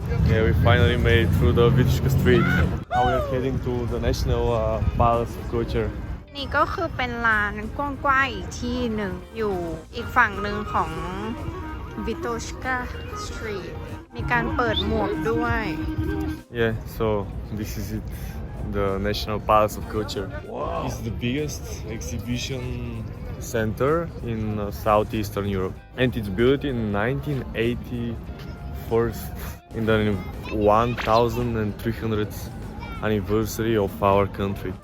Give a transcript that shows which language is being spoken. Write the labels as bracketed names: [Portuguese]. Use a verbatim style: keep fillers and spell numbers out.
[English] Yeah, we finally made it through the Viteška Street. Now we are heading to the National uh, Palace of Culture. [Thai] นี่ก็คือเป็นลานกว้างๆอีกที่หนึ่งอยู่อีกฝั่งหนึ่งของ Viteška Street มีการเปิดหมวกด้วย [English] Yeah, so this is it, the National Palace of Culture. Wow. It's the biggest exhibition center in southeastern Europe, and it's built in nineteen eighty-four in the one thousand three hundred anniversary of our country.